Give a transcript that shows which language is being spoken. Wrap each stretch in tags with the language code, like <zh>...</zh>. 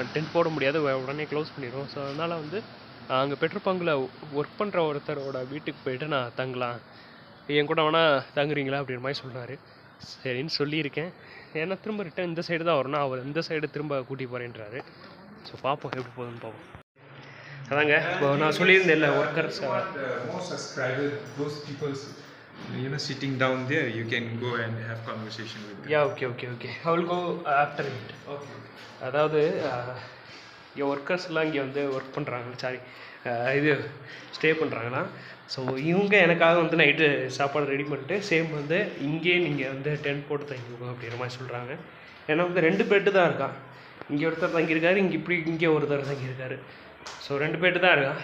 <ta>Tent போட முடியாது, உடனே க்ளோஸ் பண்ணிடுவோம். ஸோ அதனால் வந்து அங்கே பெட்ரோல் பங்கில் ஒர்க் பண்ணுற ஒருத்தரோட வீட்டுக்கு போய்ட்டு நான் தங்கலாம், என் கூட வேணால் தங்குறீங்களா அப்படின்ற மாதிரி சொன்னார். சரின்னு சொல்லியிருக்கேன். ஏன்னா திரும்ப ரிட்டன் இந்த சைடு தான் வரணும். அவர் இந்த சைடு திரும்ப கூட்டி போகிறேன்றாரு. ஸோ பார்ப்போம் எப்படி போகுதுன்னு பார்ப்போம். அதாங்க இப்போ நான் சொல்லியிருந்தேன் இல்லை, workers</ta> <en>more subscribers, those people, sitting down there, you can go and have conversation with them. Yeah, okay. I will go after it. Okay.</en> <ta>அதாவது இங்கே ஒர்க்கர்ஸ்லாம் இங்கே வந்து ஒர்க் பண்ணுறாங்க, இது ஸ்டே பண்ணுறாங்கன்னா. ஸோ இவங்க எனக்காக வந்து நைட்டு சாப்பாடு ரெடி பண்ணிட்டு சேம் வந்து இங்கேயே நீங்கள் வந்து டென்ட் போட்டு தங்கிக்கோங்க அப்படின்ற மாதிரி சொல்கிறாங்க. ஏன்னா வந்து 2 பெட்டு தான் இருக்கான். இங்கே ஒருத்தர் தங்கியிருக்காரு, இங்கே ஒருத்தர் தங்கியிருக்காரு. ஸோ 2 பேர் தான் இருக்கான்.</ta>